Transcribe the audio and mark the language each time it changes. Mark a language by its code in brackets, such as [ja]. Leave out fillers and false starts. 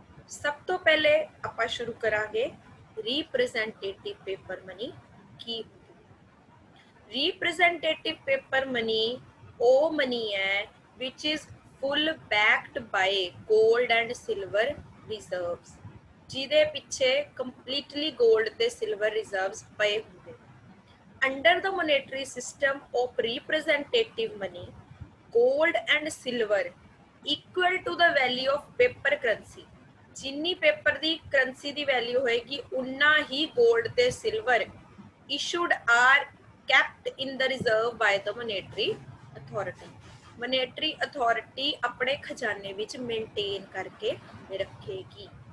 [pa] ਸਭ ਤੋਂ ਪਹਿਲੇ ਆਪਾਂ ਸ਼ੁਰੂ ਕਰਾਂਗੇ ਰਿਪਰੈਜ਼ੈਂਟੇਟਿਵ ਪੇਪਰ ਮਨੀ ਕੀ ਹੁੰਦੀ। ਰਿਪਰੈਜ਼ੈਂਟੇਟਿਵ ਪੇਪਰ ਮਨੀ ਉਹ ਮਨੀ ਹੈ [en] which is full backed by gold and silver reserves, [pa] ਜਿਹਦੇ ਪਿੱਛੇ ਕੰਪਲੀਟਲੀ 골ਡ ਤੇ ਸਿਲਵਰ ਰਿਜ਼ਰਵਸ ਪਏ ਹੁੰਦੇ। [en] Under the monetary system of representative money, gold and silver equal to the value of paper currency। [pa] ਜਿੰਨੀ paper ਦੀ currency ਦੀ value ਹੋਏਗੀ ਉਨਾ ਹੀ 골ਡ ਤੇ silver [en] issued are kept in the reserve by the monetary authority। monetary authority [pa] ਆਪਣੇ ਖਜ਼ਾਨੇ ਵਿੱਚ maintain ਕਰਕੇ ਰੱਖੇਗੀ।